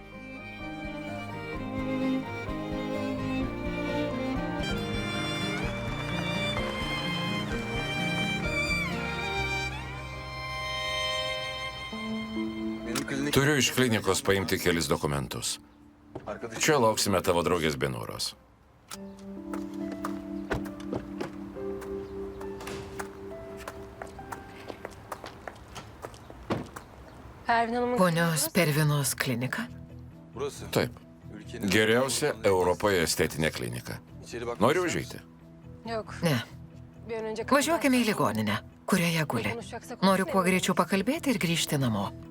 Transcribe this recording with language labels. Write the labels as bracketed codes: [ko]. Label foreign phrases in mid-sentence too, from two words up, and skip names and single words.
[tr] Benim klinik... [lt] Turiu iš klinikos paimti kelis dokumentus. [tr] Arkadaşım. [lt] Čia lauksime tavo draugės Binuros. [tr] Pervin Hanım'ın [lt] Ponios Pervinos klinika? [tr] Burası. [lt] Taip. [tr] Ülkenin... [lt] Geriausia Europoje estetinė klinika. [tr] İçeri bakmak [lt] Nori [tr] ister [lt] užeiti? [tr] Yok. [lt] Ne. [tr] Bir an önce [lt] Važiuokime į ligoninę, kurioje guli. Noriu kuo greičiau pakalbėti ir grįžti namo.